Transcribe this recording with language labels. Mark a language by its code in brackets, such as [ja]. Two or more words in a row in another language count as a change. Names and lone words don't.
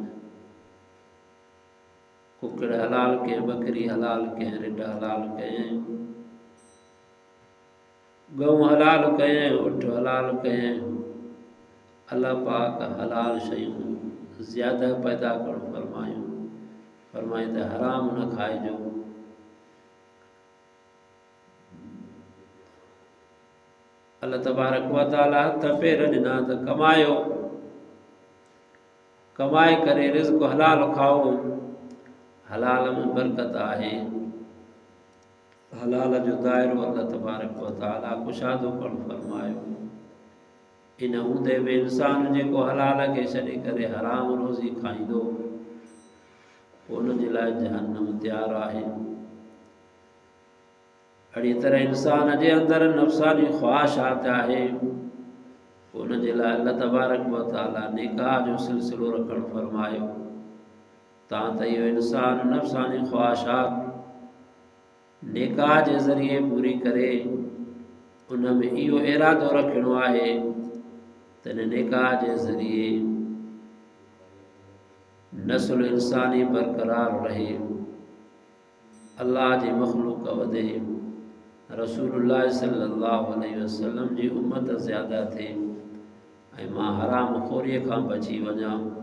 [sd] कुकड़ हलाल कहें, बकरी हलाल कहें, रिढ हलाल कहें, गऊ हलाल कहें, उठ हलाल कहें। अल्लाह पाक हलाल शयूं ज़्यादा पैदा करणु फरमायूं। फरमाए त हराम न खाइजो। [ar] الله تبارك وتعالى [sd] हथ पेर ॾिना त कमायो, कमाए करे रिज़्क़ हलाल खाओ। हलाल में बरकत आहे। हलाल जो दायरो [ar] الله تبارك وتعالى [sd] कुशादो करणु फरमायो। इन हूंदे बि इंसान जेको हलाल खे छॾे करे हराम रोज़ी खाईंदो उन जे लाइ जहन्नम तैयार आहे। अहिड़ी तरह इंसान जे अंदरि नफ़्सानी ख़्वाहिशात आहे, उन जे लाइ [ar] الله تبارك وتعالى [sd] निकाह जो सिलसिलो रखणु फरमायो। तां त इहो इंसान नफ़्सानी ख़्वाहिशात निकाह जे ज़रिए पूरी करे उन में इहो इरादो रखिणो आहे त निकाह जे ज़रिए नस्ल इंसानी बरक़रार रहे, अल्लाह जी मख़लूक़ वधे, [ar] رسول الله صلى الله عليه وسلم [sd] जी उम्मत ज़्यादा थिए ऐं मां हराम खोरीअ खां बची वञा।